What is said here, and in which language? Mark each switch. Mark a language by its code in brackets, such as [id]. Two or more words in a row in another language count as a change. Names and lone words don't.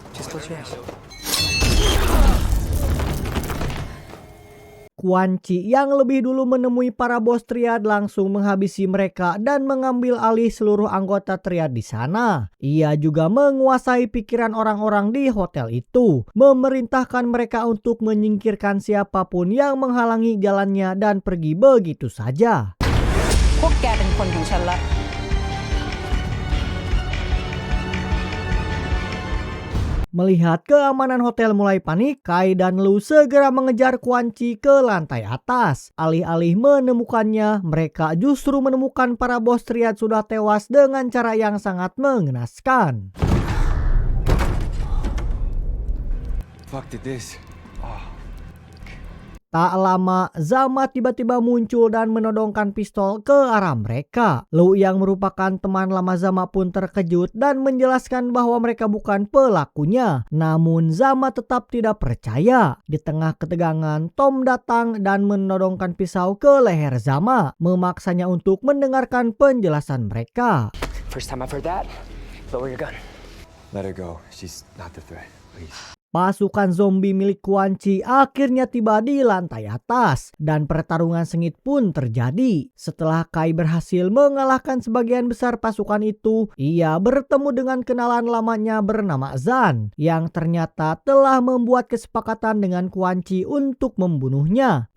[id] Quan Chi yang lebih dulu menemui para bos triad langsung menghabisi mereka dan mengambil alih seluruh anggota triad di sana. Ia juga menguasai pikiran orang-orang di hotel itu, memerintahkan mereka untuk menyingkirkan siapapun yang menghalangi jalannya dan pergi begitu saja. [th] พวกแกเป็นคนของฉันละ [id] Melihat keamanan hotel mulai panik, Kai dan Lu segera mengejar Quan Chi ke lantai atas. Alih-alih menemukannya, mereka justru menemukan para bos triad sudah tewas dengan cara yang sangat mengenaskan. [en] Fuck did this. [id] Tak lama, Zama tiba-tiba muncul dan menodongkan pistol ke arah mereka. Lu yang merupakan teman lama Zama pun terkejut dan menjelaskan bahwa mereka bukan pelakunya. Namun Zama tetap tidak percaya. Di tengah ketegangan, Tom datang dan menodongkan pisau ke leher Zama, memaksanya untuk mendengarkan penjelasan mereka. [en] First time I've heard that. Lower your gun. Let her go. She's not the threat. Please. [id] Pasukan zombie milik Quan Chi akhirnya tiba di lantai atas dan pertarungan sengit pun terjadi. Setelah Kai berhasil mengalahkan sebagian besar pasukan itu, ia bertemu dengan kenalan lamanya bernama Zan yang ternyata telah membuat kesepakatan dengan Quan Chi untuk membunuhnya.